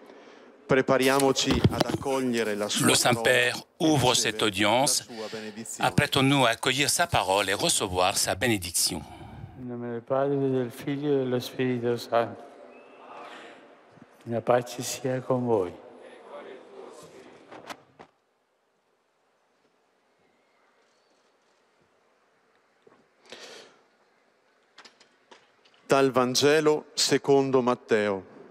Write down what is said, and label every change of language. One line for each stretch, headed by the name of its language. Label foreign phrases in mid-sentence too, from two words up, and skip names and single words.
Italian: Prepariamoci ad accogliere la sua
French: Le Saint-Père ouvre cette audience. Apprêtons-nous à accueillir sa parole et recevoir sa bénédiction.
Italian: In nome del Padre, del Figlio e dello Spirito Santo. La pace sia con voi. Dal Vangelo secondo Matteo.